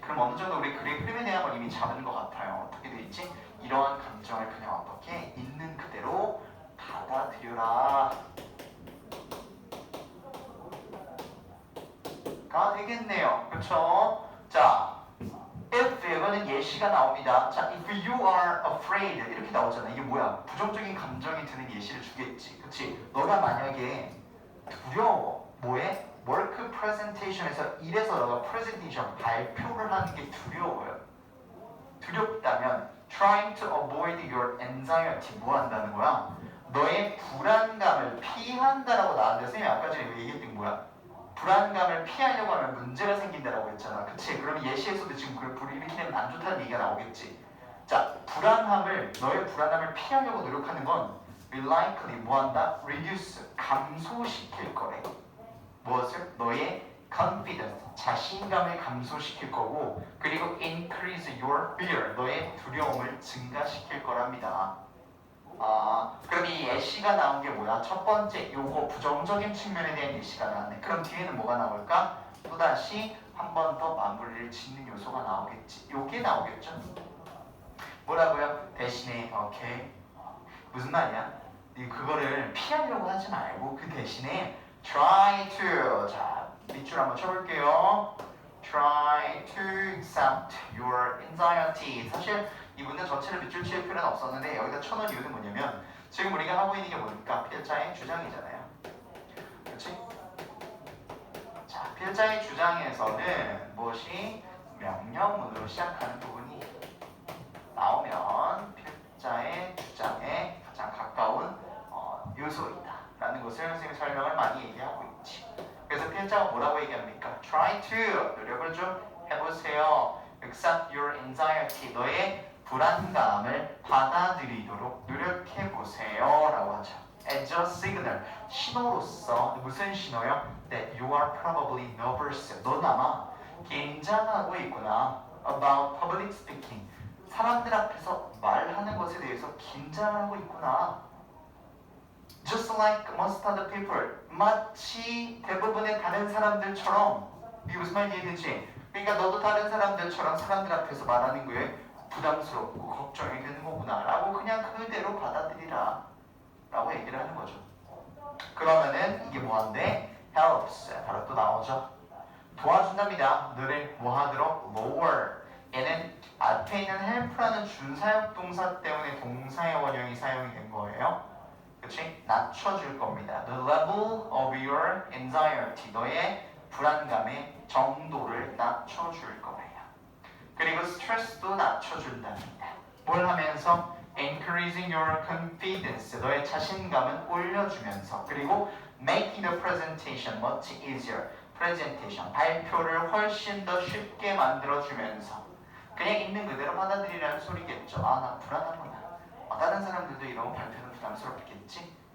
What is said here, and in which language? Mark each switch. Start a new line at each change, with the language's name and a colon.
Korean: 그럼 어느 정도 우리 그림 흐름에 대한 걸 이미 잡은 것 같아요. 어떻게 돼 있지? 이러한 감정을 그냥 어떻게 있는 그대로 받아들여라 가 되겠네요. 그쵸? 자, if 이거는 예시가 나옵니다.
English: 자, if you are afraid
Korean: 이렇게 나오잖아. 이게 뭐야? 부정적인 감정이 드는 예시를 주겠지. 그치? 너가 만약에 두려워. 뭐해?
English: work presentation
Korean: 에서 일에서 너가 presentation 발표를 하는 게 두려워요. 두렵다면
English: trying to avoid your anxiety
Korean: 뭐 한다는 거야? 너의 불안감을 피한다라고 나왔는데 선생님이 아까 전에 얘기했던 게 뭐야? 불안감을 피하려고 하면 문제가 생긴다라고 했잖아. 그치? 그러면 예시에서도 지금 그걸 불일으키면 안 좋다는 얘기가 나오겠지. 자, 너의 불안함을 피하려고 노력하는 건
English: will likely
Korean: 뭐한다? reduce, 감소시킬 거래. 무엇을? 너의 confidence, 자신감을 감소시킬 거고 그리고
English: increase your fear,
Korean: 너의 두려움을 증가시킬 거랍니다. 그럼 이 예시가 나온 게 뭐야? 첫 번째, 요거 부정적인 측면에 대한 예시가 나왔네. 그럼 뒤에는 뭐가 나올까? 또다시 한 번 더 마무리를 짓는 요소가 나오겠지. 요게 나오겠죠? 뭐라고요? 대신에, 오케이. 무슨 말이야? 그거를 피하려고 하지 말고 그 대신에
English: try to.
Korean: 자, 밑줄 한번 쳐볼게요.
English: Try to accept your anxiety.
Korean: 사실 이 문제 전체를 밑줄 칠 필요는 없었는데 여기다 쳐놓은 이유는 뭐냐면 지금 우리가 하고 있는 게 뭡니까? 필자의 주장이잖아요. 그렇지? 자, 필자의 주장에서는 무엇이 명령문으로 시작하는 부분이 나오면 필자의 주장에 가장 가까운 요소이다 라는 것을 선생님이 설명을 많이 얘기하고 있지. 그래서 필자가 뭐라고 얘기합니까?
English: Try to
Korean: 노력을 좀 해보세요.
English: accept your anxiety.
Korean: 너의 불안감을 받아들이도록 노력해 보세요. 라고 하죠.
English: As a signal.
Korean: 신호로서 무슨 신호요?
English: That you are probably nervous.
Korean: 넌 아마 긴장하고 있구나.
English: About public speaking.
Korean: 사람들 앞에서 말하는 것에 대해서 긴장을 하고 있구나.
English: Just like most other people.
Korean: 마치 대부분의 다른 사람들처럼. 이게 무슨 말인지 이해되지? 그러니까 너도 다른 사람들처럼 사람들 앞에서 말하는 거에 부담스럽고 걱정이 되는 거구나 라고 그냥 그대로 받아들이라 라고 얘기를 하는 거죠. 그러면은 이게 뭐한데? helps. 바로 또 나오죠. 도와준답니다. 너를 뭐하도록? lower. 얘는 앞에 있는 help라는 준사역 동사 때문에 동사의 원형이 사용이 된 거예요. 그치? 낮춰줄 겁니다.
English: The level of your anxiety.
Korean: 너의 불안감의 정도를 낮춰줄 거예요. 그리고 스트레스도 낮춰준답니다. 뭘 하면서?
English: Increasing your confidence.
Korean: 너의 자신감을 올려주면서. 그리고
English: making the presentation much easier. presentation.
Korean: 발표를 훨씬 더 쉽게 만들어주면서. 그냥 있는 그대로 받아들이라는 소리겠죠. 아, 나 불안하구나. 다른 사람들도 이런 발표는 부담스럽겠지?